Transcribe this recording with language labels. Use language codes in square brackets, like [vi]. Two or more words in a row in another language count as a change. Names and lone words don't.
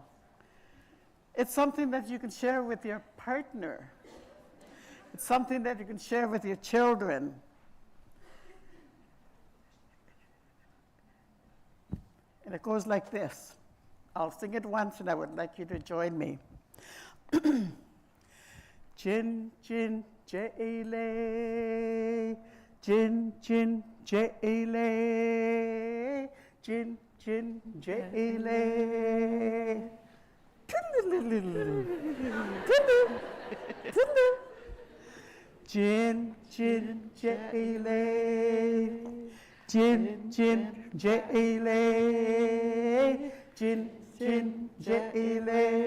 [en] It's something that you can share with your partner. It's something that you can share with your children. And it goes like this. I'll sing it once, and I would like you to join me. Gin, gin, jale, gin, gin, jale, gin, gin, jale. Gin, gin, jale, gin, gin, jale, gin, gin, jale.